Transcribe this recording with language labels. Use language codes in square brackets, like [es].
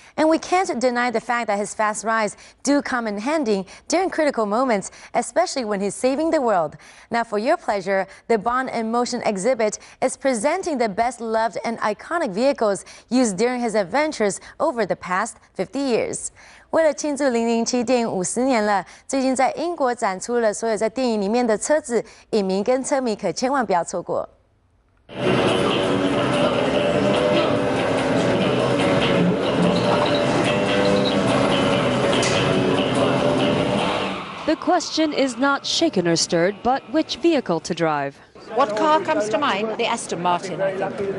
[en] And we can't deny the fact that his fast rides do come in handy during critical moments, especially when he's saving the world. Now, for your pleasure, the Bond in Motion exhibit is presenting the best loved and iconic vehicles used during his adventures over the past 50 years. [zh] 为了庆祝007电影50年了，最近在英国展出了所有在电影里面的车子，影迷跟车迷可千万不要错过。 [en] The question is not shaken or stirred, but which vehicle to drive. What car comes to mind? The Aston Martin, I think.